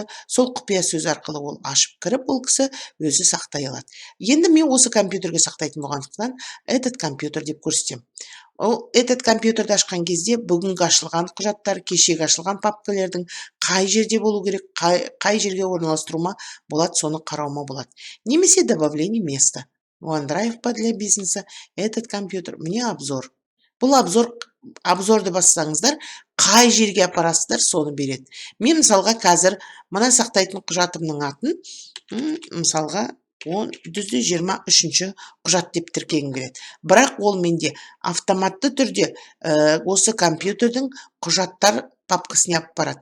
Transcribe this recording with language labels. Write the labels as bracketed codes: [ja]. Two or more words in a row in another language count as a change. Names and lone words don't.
[kk] Сол құпия сөз арқылы ол ашып кіріп, ол кісі өзі сақтай алады. Енді мен осы компьютерге сақтайтын болғандықтан, [ru] этот компьютер [kk] деп көрсетем. [ru] Этот компьютерді [kk] ашқан кезде бүгінгі ашылған құжаттар, кешегі ашылған папкалердің қай жерде болу керек, қай жерге орналастырума болады, соны қарауыма болады. [ru] Немесе добавление места. OneDrive для бизнеса, этот компьютер, мне обзор. [kk] Бұл обзорды бассаңыздар, қай жерге апарасыздар, соны береді. Мен мысалға қазір мына сақтайтын құжатымның атын, мысалға 23 құжат деп тіркегім келеді. Бірақ ол менде автоматты түрде осы компьютердің құжаттар папкасына алып барады.